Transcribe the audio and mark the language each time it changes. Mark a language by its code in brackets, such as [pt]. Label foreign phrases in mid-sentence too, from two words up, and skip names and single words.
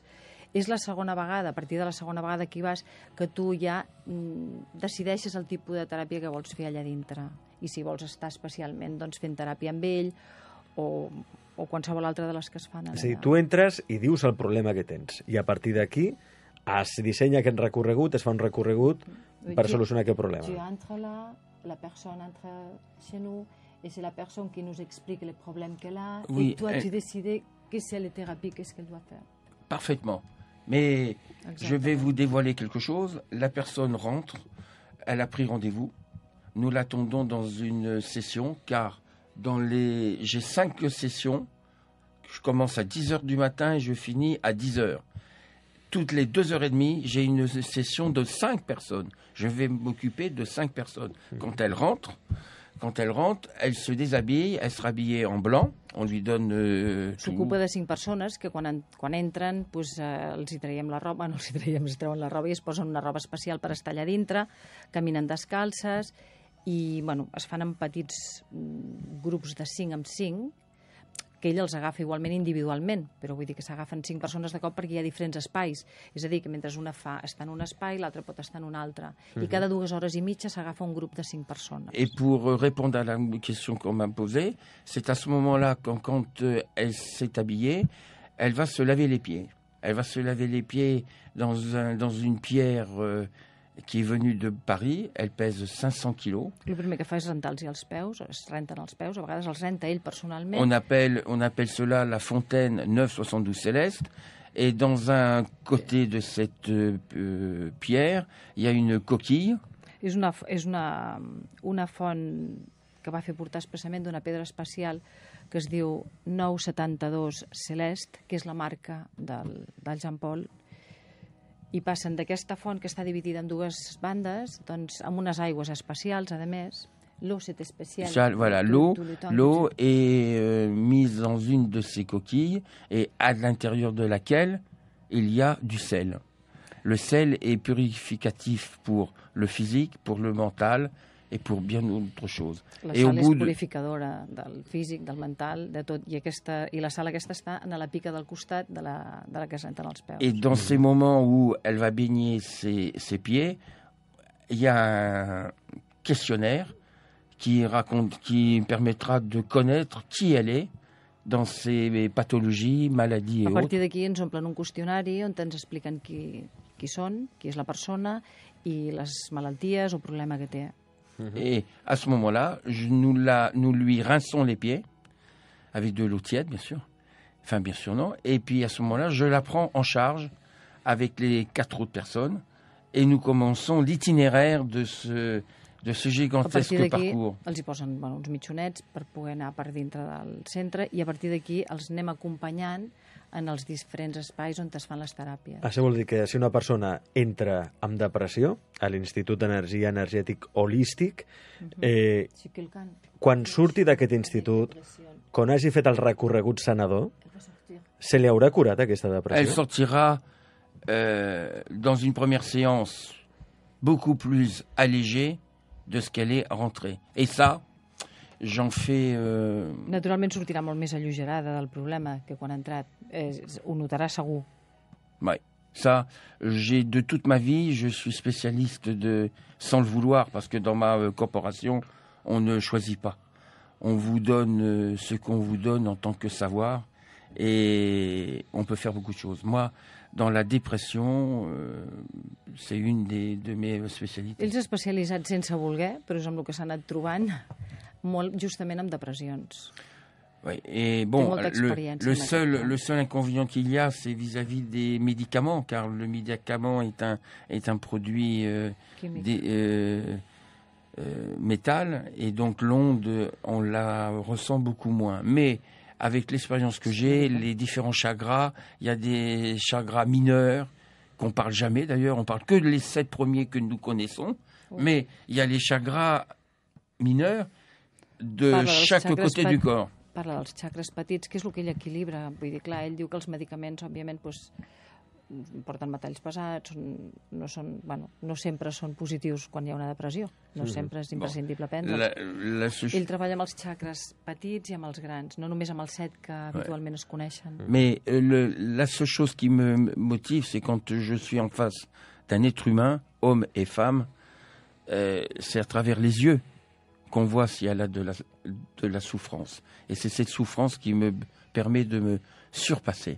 [ca] És la segona vegada, a partir de la segona vegada que hi vas, que tu ja decideixes el tipus de teràpia que vols fer allà dintre. I si vols estar especialment fent teràpia amb ell o qualsevol altra de les que es fan allà. És a dir, tu entres i dius el problema que tens, i a partir d'aquí es dissenya aquest recorregut, es fa un recorregut per solucionar aquest problema. [fr] Tu entres là, la personne entre chez nous, et c'est la personne qui nous explique les problèmes qu'elle a, et toi tu décides que c'est les thérapies, qu'est-ce qu'elle doit faire. Parfaitement. Mais je vais vous dévoiler quelque chose. La personne rentre, elle a pris rendez-vous. Nous l'attendons dans une session, car j'ai 5 sessions. Je commence à 10h du matin et je finis à 10h. Toutes les 2h30, j'ai une session de 5 personnes. Je vais m'occuper de 5 personnes. Quand elle rentre, elle se déshabille, elle sera habillée en blanc, on lui donne [ca] S'ocupa de 5 persones que quan entren els hi traiem la roba, no els hi traiem, es treuen la roba i es posen una roba especial per estar allà dintre, caminen descalces i es fan en petits grups de 5 en 5, que ell els agafa igualment individualment, però vull dir que s'agafen 5 persones de cop perquè hi ha diferents espais. És a dir, que mentre una està en un espai, l'altra pot estar en un altre. I cada 2 hores i mitja s'agafa un grup de 5 persones. [fr] Et pour répondre à la question qu'on m'a posée, c'est à ce moment-là, quand elle s'est habillée, elle va se laver les pieds. Elle va se laver les pieds dans une pierre qui est venue de Paris. Elle pèse 500 kilos. [ca] El primer que fa és rentar-los els peus, es renten els peus, a vegades els renta ell personalment. [fr] On appelle cela la fontaine 972 Céleste. Et dans un côté de cette pierre, il y a une coquille. [ca] És una font que va fer portar expressament d'una pedra especial que es diu 972 Celeste, que és la marca del Jean Paul, i passen d'aquesta font que està dividida en dues bandes, doncs amb unes aigües especials, a més. [fr] L'eau, c'est spécial. Voilà, l'eau est mise dans une de ces coquilles et à l'intérieur de laquelle il y a du sel. Le sel est purificatif pour le physique, pour le mental et pour bien d'autres choses. [ca] La sal és purificadora del físic, del mental, de tot. I la sal aquesta està a la pica del costat de la que es renten els peus. [fr] Et dans ces moments où elle va baigner ses pieds, il y a un questionnaire qui permettra de connaître qui elle est dans ses pathologies, maladies et autres. [ca] A partir d'aquí ens omplen un qüestionari on ens expliquen qui són, qui és la persona i les malalties o problema que té. [fr] Et à ce moment-là, nous lui rinçons les pieds avec de l'eau tiède, bien sûr. Enfin, bien sûr, non. Et puis à ce moment-là, je la prends en charge avec les 4 autres personnes et nous commençons l'itinéraire de ce gigantesque parcours. [ca] Els hi posen uns mitjonets per poder anar per dintre del centre i a partir d'aquí els anem acompanyant en els diferents espais on es fan les teràpies. Això vol dir que si una persona entra amb depressió a l'Institut d'Energia Energètic Holístic, quan surti d'aquest institut, quan hagi fet el recorregut sanador, se li haurà curat aquesta depressió? [fr] Elle sortira dans une première séance beaucoup plus allégée de ce qu'elle est rentrée. Et ça, j'en fais... [ca] Naturalment sortirà molt més alleugerada del problema que quan ha entrat. Ho notarà segur. [fr] Oui. Ça, de toute ma vie, je suis spécialiste sans le vouloir, parce que dans ma corporation, on ne choisit pas. On vous donne ce qu'on vous donne en tant que savoir, et on peut faire beaucoup de choses. Moi, dans la dépression, c'est une de mes spécialités. [ca] Ells especialitzats sense voler, però és amb el que s'ha anat trobant molt justament amb depressions. [fr] Oui, et bon, le seul inconvénient qu'il y a, c'est vis-à-vis des médicaments, car le médicament est un produit métal, et donc l'onde, on la ressent beaucoup moins. Mais avec l'expérience que j'ai, les différents chakras, il y a des chakras mineurs, qu'on parle jamais d'ailleurs, on parle que les 7 premiers que nous connaissons, mais il y a les chakras mineurs de chaque côté du corps. [ca] Parla dels xacres petits, que és el que ell equilibra. Vull dir, clar, ell diu que els medicaments, òbviament, porten metalls pesats, no sempre són positius quan hi ha una depressió. No sempre és imprescindible prendre'ls. Ell treballa amb els xacres petits i amb els grans, no només amb els 7 que habitualment es coneixen. [fr] Mais la seule chose qui me motive, c'est quand je suis en face d'un être humain, homme et femme, c'est à travers les yeux qu'on voit si elle a de la souffrance. Et c'est cette souffrance qui me permet de me surpasser.